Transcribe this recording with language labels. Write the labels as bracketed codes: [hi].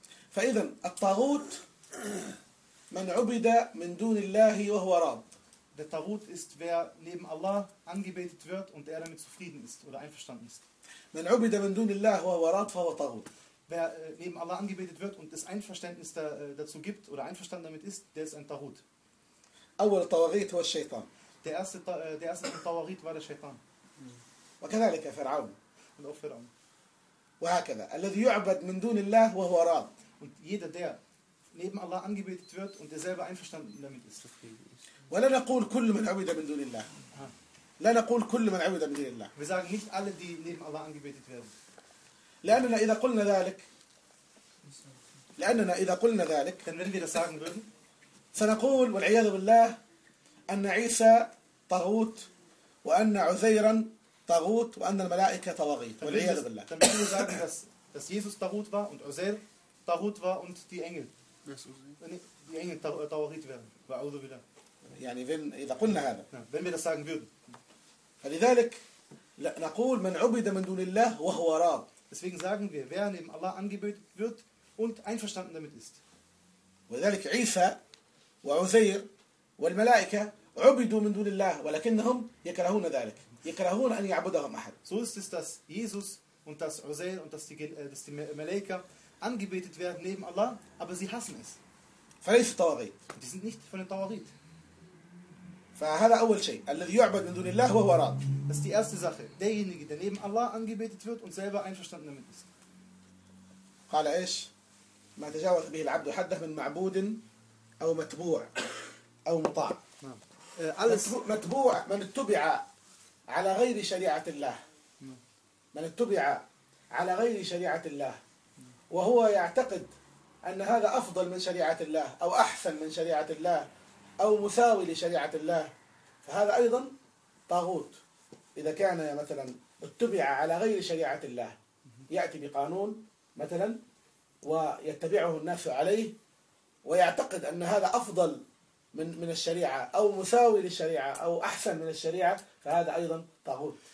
[ar] فإذا الطاغوت من عبد من دون الله وهو راض. [de] Der Tagut ist wer neben Allah angebetet wird und er damit zufrieden ist oder einverstanden ist. [ar] من عبد من دون الله وهو راض فهو طاغوت. [de] Wer neben Allah angebetet wird und das Einverständnis dazu gibt oder einverstanden damit ist, der ist ein Tagut. [ar] أول الطواغيت هو الشيطان. [de] Der erste الطواغيت war der Shaitan. [ar] وكذلك فرعون. [de] Und auch Pharaon. [ar] وهكذا الذي يعبد من دون الله وهو راض. [de] Und jeder, der neben Allah angebetet wird und der selber einverstanden damit ist. [ar] ولا نقول كل من عبد من دون الله. لا نقول كل من عبد من دون الله. [de] Wir sagen nicht alle, die neben Allah angebetet werden. [ar] لأننا إذا قلنا ذلك. لأننا إذا قلنا ذلك. [de] Denn wenn wir das sagen würden. [ar] سنقول والعياذ بالله أن عيسى طاغوت وأن عزيرا طاغوت وأن الملائكة طواغيت. والعياذ بالله. [de] Dann würden wir sagen, dass Jesus طاغوت war und عزير طاغوت war und die Engel طواغيت werden. [ar] وأعوذ بالله. يعني إذا قلنا هذا. [de] Wenn wir das sagen würden. [ar] فلذلك نقول من عبد من دون الله وهو راض. [de] Deswegen sagen wir, wer neben Allah angebetet wird und einverstanden damit ist. [ar] ولذلك عيسى وعزير والملائكة عبدوا من دون الله ولكنهم يكرهون ذلك. يكرهون أن يعبدهم أحد. [de] So ist es, dass Jesus und das عزير und dass die Malaika angebetet werden neben Allah, aber sie hassen es. [ar] فليس طواغيت. [de] Die sind nicht von den طواغيت. [ar] فهذا أول شيء الذي يعبد من دون الله وهو راض. [de] Das ist die erste Sache. Derjenige, der neben Allah angebetet wird und selber einverstanden damit ist. [ar] قال إيش؟ ما تجاوز به العبد حده من معبود أو متبوع أو مطاع. نعم. متبوع من اتبع على غير شريعة الله. من اتبع على غير شريعة الله. وهو يعتقد أن هذا أفضل من شريعة الله أو أحسن من شريعة الله أو مساوي لشريعة الله فهذا أيضا طاغوت إذا كان مثلا اتبع على غير شريعة الله يأتي بقانون مثلا ويتبعه الناس عليه ويعتقد أن هذا أفضل من الشريعة أو مساوي للشريعة أو أحسن من الشريعة فهذا أيضا طاغوت.